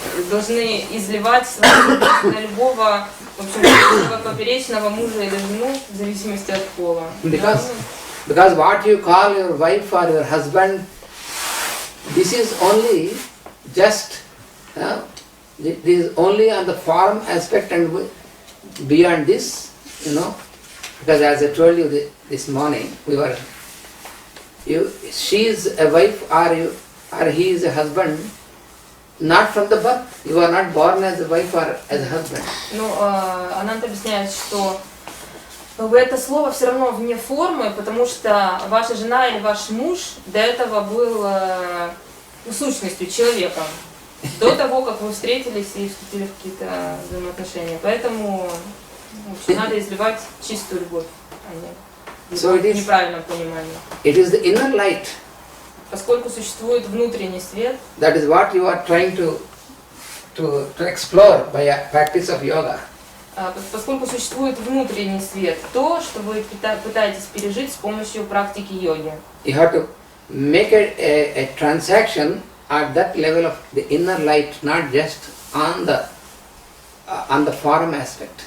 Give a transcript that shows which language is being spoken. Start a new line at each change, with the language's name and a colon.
Russian: должны изливать свою любовь на любого, в общем, поперечного мужа или жену, в зависимости от пола.
English: Because what you call your wife or your husband, this is only just, this is only on the form aspect, and beyond this, because as I told you this morning, she is a wife or he is a husband, not from the birth. You are not born as a wife or as a husband.
Russian: Ананта объясняет, что это слово все равно вне формы, потому что ваша жена или ваш муж до этого был сущностью, человеком, до того, как вы встретились и вступили в какие-то взаимоотношения. Поэтому надо изливать чистую любовь, а не в неправильном понимании.
English: It is the inner light.
Russian: Поскольку существует внутренний свет,
English: that is what you are trying to explore by a practice of yoga.
Russian: Поскольку существует внутренний свет, то, что вы пытаетесь пережить с помощью практики йоги.
English: You have to make a transaction at that level of the inner light, not just on the form aspect.